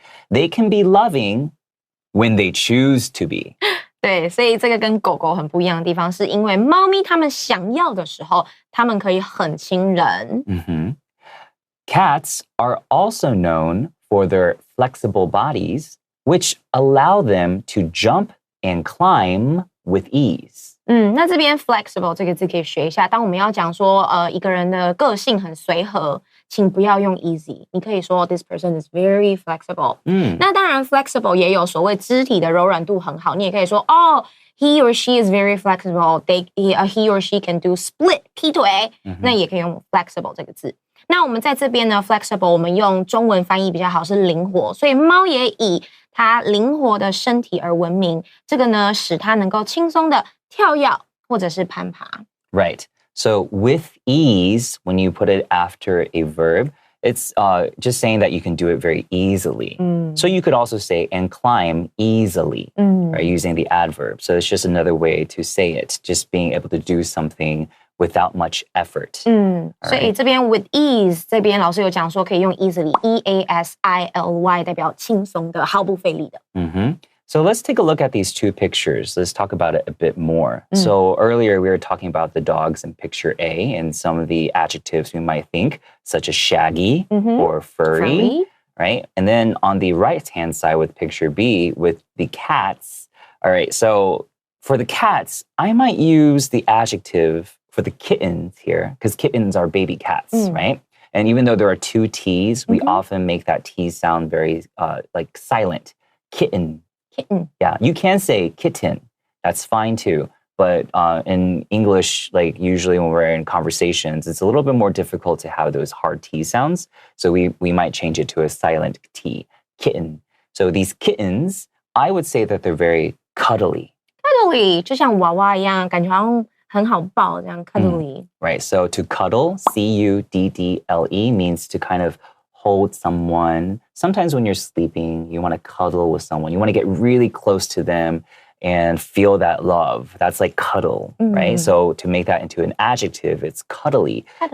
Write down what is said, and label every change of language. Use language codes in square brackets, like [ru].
[en] They can be loving when they choose to be. [zh] 对，所以这个跟狗狗很不一样的地方，是因为猫咪它们想要的时候，它们可以很亲人。 [en] Cats are also known for their flexible bodies, which allow them to jump and climb with ease. [zh] 那这边 flexible 这个字可以学一下。当我们要讲说，一个人的个性很随和，请不要用 easy， 你可以说 [en] this person is very flexible。 [zh] 那当然 flexible 也有所谓肢体的柔软度很好，你也可以说 [en] he or she is very flexible. He or she can do split [zh] 劈腿，那也可以用 flexible 这个字。那我们在这边呢 ，flexible 我们用中文翻译比较好是灵活，所以猫也以它灵活的身体而闻名。这个呢，使它能够轻松的跳跃或者是攀爬。 [en] Right. So with ease, when you put it after a verb, it's just saying that you can do it very easily. So you could also say and climb easily, right, using the adverb. So it's just another way to say it, just being able to do something without much effort. [zh] 所以这边 [en] with ease [zh] 这边老师有讲说可以用 easily E-A-S-I-L-Y 代表轻松的毫不费力的。 [en] So let's take a look at these two pictures. Let's talk about it a bit more. So earlier we were talking about the dogs in picture A and some of the adjectives we might think, such as shaggy or furry, right? And then on the right-hand side with picture B with the cats. All right, so for the cats, I might use the adjective for the kittens here because kittens are baby cats, right? And even though there are two T's, we often make that T sound very like silent. Kitten. Yeah, you can say kitten. That's fine too. But in English, like usually when we're in conversations, it's a little bit more difficult to have those hard T sounds. So we might change it to a silent T, kitten. So these kittens, I would say that they're very cuddly. [zh] Cuddly 就像娃娃一样，感觉好像很好抱这样 cuddly. [en] Right, so to cuddle, C-U-D-D-L-E, means to kind of hold someone. Sometimes when you're sleeping, you want to cuddle with someone. You want to get really close to them and feel that love. That's like cuddle, right? So to make that into an adjective, it's cuddly.